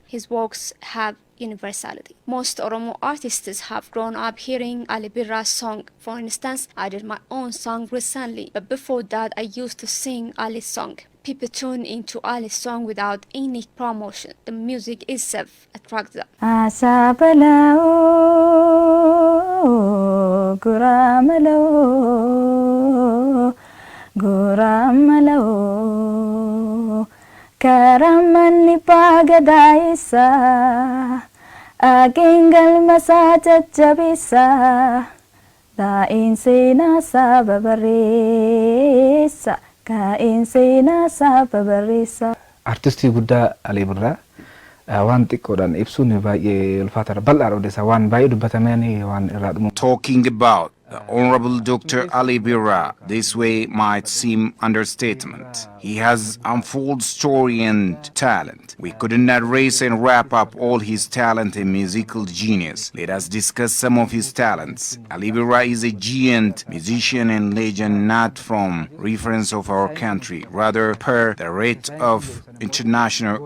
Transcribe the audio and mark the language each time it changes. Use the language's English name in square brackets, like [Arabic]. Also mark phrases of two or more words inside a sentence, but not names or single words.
[English] His works have universality. Most Oromo artists have grown up hearing Ali Birra's song. For instance, I did my own song recently, but before that I used to sing Ali's song. People tune into Ali's song without any promotion. The music itself attracts them. Guramalo Karamani pagadaisa Agingal masaja jabisa Dain sina sababarisa Kain sina sababarisa. [Oromo] Artistii guddaa Ali Birraa waan xiqqoodhaan ibsuun baay'ee ulfaataadha. Bal'aadha odeessaa waan baay'ee dubbatameen waan irraa dhumu. [English] Talking about the Honorable Dr. Ali Birra this way might seem understatement. He has unfold story and talent. We couldn't erase and wrap up all his talent and musical genius. Let us discuss some of his talents. Ali Birra is a giant musician and legend, not from reference of our country, rather per the rate of international artists.